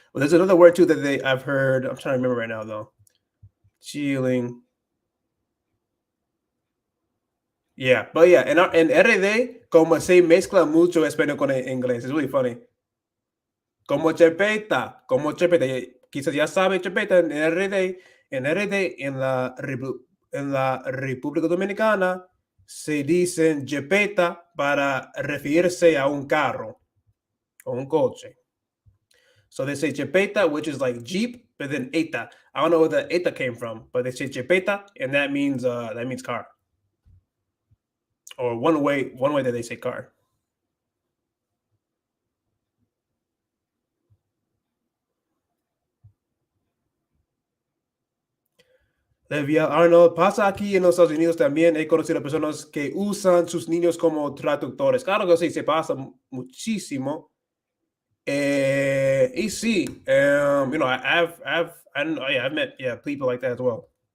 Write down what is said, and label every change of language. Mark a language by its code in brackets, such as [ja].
[en] Well, there's another word too that I've heard. I'm trying to remember right now though. Chilling. Yeah, but yeah, [es] en RD como se mezcla mucho español con inglés. [en] It's really funny. [es] Como chepeta. Quizás ya sabe chepeta en RD. En RD, en la República Dominicana, se dicen chepeta para referirse a un carro o un coche. [en] So they say chepeta, which is like Jeep, but then eta. I don't know where the eta came from, but they say chepeta, and that means car. Or one way that they say car. [es] Levia Arnold, pasa aquí en los Estados Unidos también. He conocido personas que usan sus niños como traductores. Claro que sí, se pasa muchísimo. Y sí, [en] you know, I've met people like that as well.